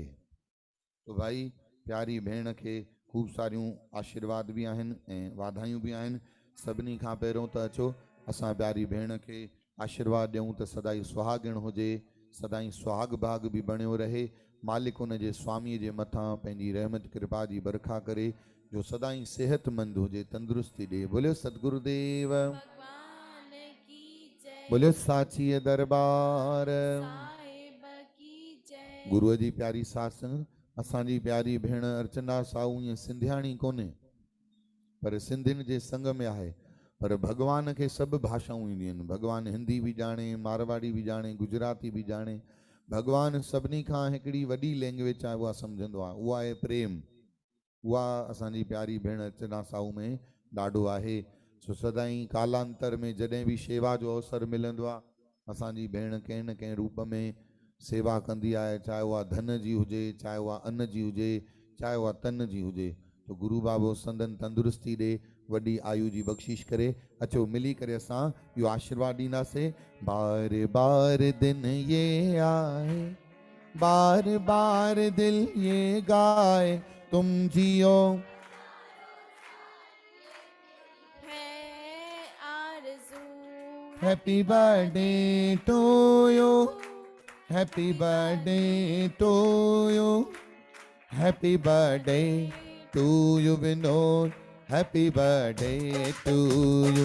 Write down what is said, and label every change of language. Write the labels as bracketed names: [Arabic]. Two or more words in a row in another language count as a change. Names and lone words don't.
[Sindhi] तो भाई प्यारी भेण खे खूब सारियूं आशीर्वाद भी आहिनि ऐं वाधायूं भी आहिनि। सभिनी खां पहिरियों त अचो असां प्यारी भेण खे आशीर्वाद ॾियूं त सदाई सुहागिण हुजे, सदाई सुहाग भाग भी बणियो रहे। मालिक उन जे स्वामीअ जे मथां पंहिंजी रहमत कृपा जी बरखा करे, जो सदाई सेहतमंद हुजे, तंदुरुस्ती ॾे। बोलियो सतगुरुदेव [Hindi] भगवान की जय, [Sindhi] बोलियो साचीअ दरबार [Hindi] साहिब की जय। [Sindhi] गुरुअ जी प्यारी साध संगत, असांजी प्यारी भेण अर्चना साहू ईअं सिंधियाणी कोन्हे, पर सिंधियुनि जे संग में आहे। पर भगवान खे सभु भाषाऊं ईंदियूं आहिनि। भगवान हिंदी भी ॼाणे, मारवाड़ी भी ॼाणे, गुजराती भी ॼाणे। भगवान सभिनी खां हिकिड़ी वॾी लैंग्वेज आहे उहा सम्झंदो आहे, उहा आहे प्रेम। उहा असांजी प्यारी भेण अर्चना साहू में ॾाढो आहे। सो सदाई कालांतर में जॾहिं भी शेवा जो अवसर मिलंदो आहे, असांजी भेण कंहिं न कंहिं रूप में सेवा कंदी आहे, चाहे उहा धन जी हुजे, चाहे उहा अन्न जी हुजे, चाहे उहा तन जी हुजे। तो गुरु बाबो संदन तंदुरुस्ती ॾे, वॾी आयु जी बख़्शिश करे। अचो मिली करे असां इहो आशीर्वाद ॾींदासीं। [Hindi] बार बार दिन ये आए, बार बार दिल ये गाए, तुम जियो है आरज़ू, [English] Happy birthday to you, happy birthday to you, happy birthday to you Vinod, happy birthday to you.